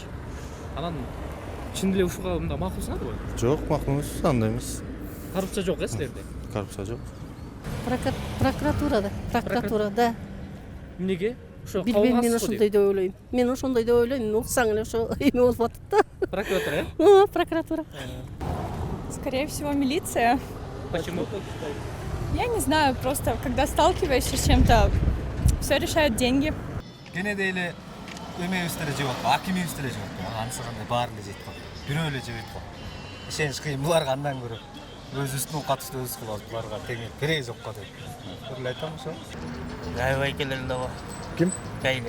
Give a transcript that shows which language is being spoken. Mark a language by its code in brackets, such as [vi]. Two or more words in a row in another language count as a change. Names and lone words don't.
[ky] Анан чын эле ушуга мында макулсуңарбы? Жок, макул эмес, андай эмес. Коррупция жок силерде? Коррупция жок. Прокуратурада. Эмнеге? Ошо Билбейм, мен ошондой деп ойлойм. Мен ошондой деп ойлойм. Уксаң эле ошо эме болуп атат да. Прокуратура, Прокуратура. [ru] Скорее всего, милиция. Почему? Я не знаю, просто когда сталкиваешься с чем-то, все решают деньги. [ky] Кенеде эле эмебиздер жеп атпайбы, акимибиздер жеп атпайбы, анысы кандай баары эле жейт го. Бирөө эле жебейт го. Ишенич кыйын буларга андан көрө. Өзүбүздүн катышты өзүбүз кылабыз, буларга теңир кереги жок го деп. Эле айтам ошо. Гайвайкелер да бар. Ким? Гайлер.